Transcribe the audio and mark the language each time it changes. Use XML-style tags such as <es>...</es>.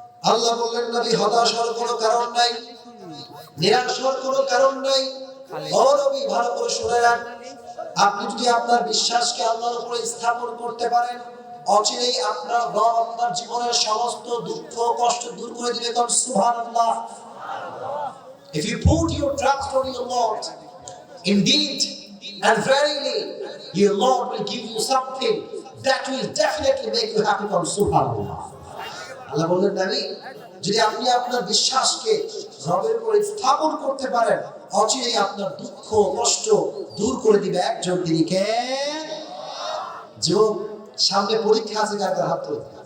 <bn>আল্লাহ বললেন নবী হতাশ হওয়ার কোনো কারণ নাই, নিরাশ হওয়ার কোনো কারণ নাই। ও নবী ভালো করে শুনে রাখ, আপনি যদি আপনার বিশ্বাসকে আল্লাহর উপরে স্থাপন করতে পারেন, অচিরেই আপনার রব আপনার জীবনের সমস্ত দুঃখ কষ্ট দূর করে দিবে। কোন সুবহানাল্লাহ।</bn> <en>If you put your trust on your Lord, indeed and verily your Lord will give you something that will definitely make you happy. From Subhanallah.</en> <bn>আল্লাহ বললেন নবী যদি আপনি আপনার বিশ্বাসকে রবের উপরে স্থাপন করতে পারেন, অচিরেই আপনার দুঃখ কষ্ট দূর করে দিবে একজন, তিনি কে? যুবক, সামনে পরীক্ষা আছে, কার হাত তুলে?</bn>